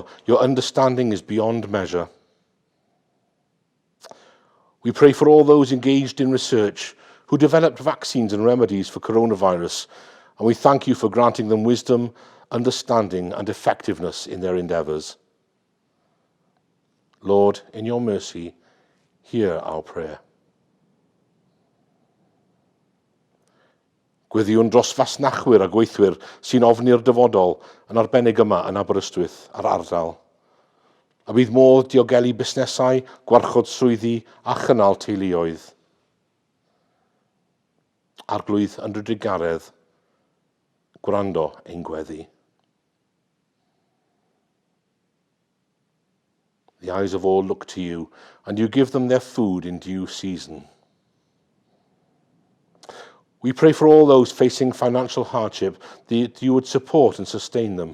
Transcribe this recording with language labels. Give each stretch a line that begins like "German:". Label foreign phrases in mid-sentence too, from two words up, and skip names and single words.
English: Your understanding is beyond measure. We pray for all those engaged in research who developed vaccines and remedies for coronavirus, and we thank you for granting them wisdom, understanding, and effectiveness in their endeavours. Lord, in your mercy, hear our prayer.
Welsh: Gweddiwn dros fasnachwyr a gweithwyr sy'n ofni'r dyfodol yn arbennig yma yn Aberystwyth a'r ardal. A bydd modd diogelu busnesau, gwarchod swyddi a chynnal teuluoedd. Arglwydd yn Rhyddigaredd, gwrando ein gweddi.
English: The eyes of all look to you, and you give them their food in due season. We pray for all those facing financial hardship that you would support and sustain them.